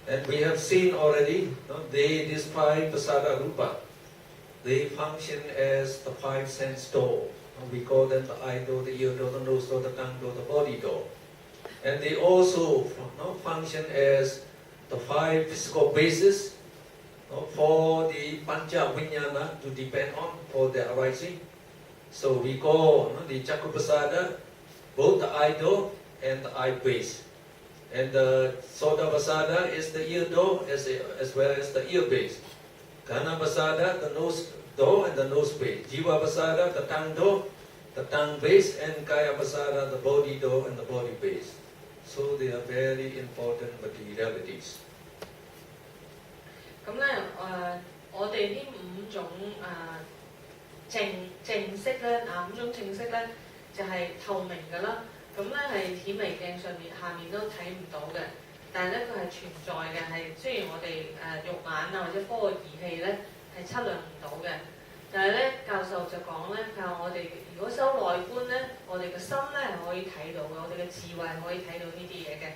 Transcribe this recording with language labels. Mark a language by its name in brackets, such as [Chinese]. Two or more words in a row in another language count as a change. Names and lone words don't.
[English] And we have seen already, these five pasada rupa, they function as the five sense door. We call them the eye door, the ear door, the nose door, the tongue door, the body door. And they also function as the five physical bases for the [Pali] pancha vinyana [English] to depend on for their arising. So we call the chakupasada both the eye door and the eye base. And the sodapasada is the ear door as well as the ear base. Kanapasada, the nose door and the nose base. Jivapasada, the tongue door, the tongue base, and Kayapasada, the body door and the body base. So they are very important materialities. [Cantonese] 咁咧我哋呢五種正式咧五種正式咧就係透明嘅啦。咁咧係顯微鏡下面都睇唔到嘅，但係咧佢係存在嘅，係雖然我哋肉眼或者科學儀器咧係測量唔到嘅，但係咧教授就講咧，佢話我哋如果修內觀咧，我哋嘅心咧係可以睇到嘅，我哋嘅智慧係可以睇到呢啲嘢嘅。